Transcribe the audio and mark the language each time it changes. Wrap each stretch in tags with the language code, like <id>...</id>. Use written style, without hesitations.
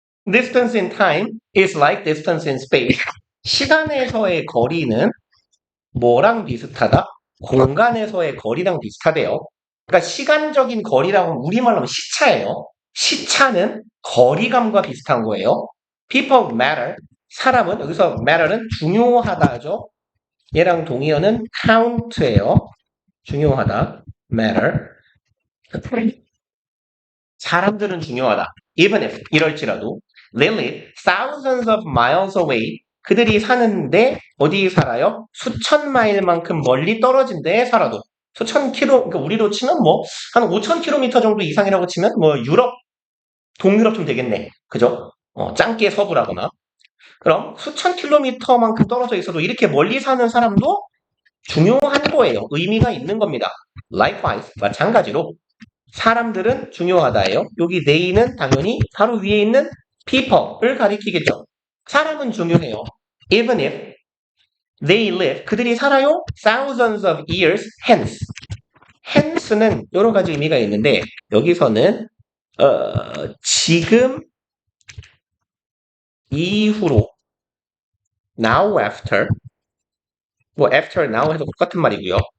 <en>Distance in time is like distance in space.</en> <ko>시간에서의 거리는 뭐랑 비슷하다? 공간에서의 거리랑 비슷하대요. 그러니까 시간적인 거리라고 우리말로 하면 시차예요. 시차는 거리감과 비슷한 거예요.</ko> <en>People matter.</en> <ko>사람은 여기서 matter는 중요하다죠. 얘랑 동의어는 count예요. 중요하다. matter. 사람들은 중요하다.</ko> <en>Even if</en> <ko>이럴지라도</ko> <en>they live thousands of miles away.</en> <ko>그들이 사는데 어디 살아요? 수천 마일만큼 멀리 떨어진 데에 살아도 수천 킬로 그러니까 우리로 치면 뭐 한 5천 킬로미터 정도 이상이라고 치면 뭐 유럽 동유럽 좀 되겠네. 그죠? 짱깨 서부라거나 그럼 수천 킬로미터만큼 떨어져 있어도 이렇게 멀리 사는 사람도 중요한 거예요. 의미가 있는 겁니다.</ko> <en>Likewise</en> <ko>마찬가지로 사람들은 중요하다예요. 여기 they는 당연히 바로 위에 있는 people을 가리키겠죠. 사람은 중요해요.</ko> <en>Even if they live,</en> <ko>그들이 살아요.</ko> <en>thousands of years hence.</en> <ko>hence는 여러 가지 의미가 있는데 여기서는 지금 이후로</ko> <en>now after</en> <ko>뭐</ko> <en>after now</en> <ko>해서 똑같은 말이고요.</ko>